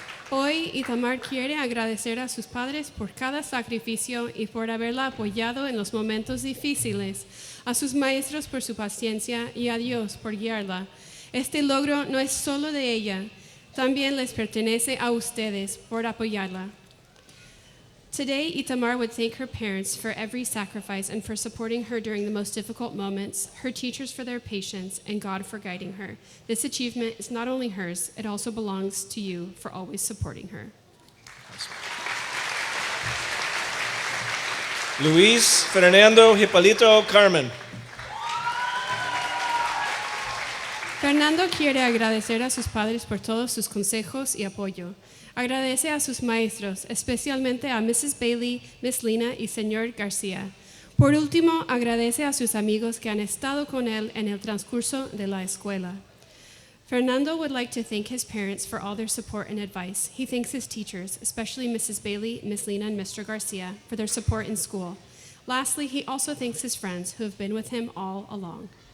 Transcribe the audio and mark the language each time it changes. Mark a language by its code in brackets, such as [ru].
[es] Hoy, Itamar quiere agradecer a sus padres por cada sacrificio y por haberla apoyado en los momentos difíciles, a sus maestros por su paciencia y a Dios por guiarla. Este logro no es solo de ella, también les pertenece a ustedes por apoyarla. [en] Today, Itamar would thank her parents for every sacrifice and for supporting her during the most difficult moments, her teachers for their patience, and God for guiding her. This achievement is not only hers, it also belongs to you for always supporting her. Luis Fernando Hipólito Carmen. [es] Fernando quiere agradecer a sus padres por todos sus consejos y apoyo. Agradece a sus maestros, especialmente a Mrs. Bailey, Miss Lina y Señor García. Por último, agradece a sus amigos que han estado con él en el transcurso de la escuela. [en] Fernando would like to thank his parents for all their support and advice. He thanks his teachers, especially Mrs. Bailey, Miss Lina, and Mr. Garcia, for their support in school. Lastly, he also thanks his friends who have been with him all along.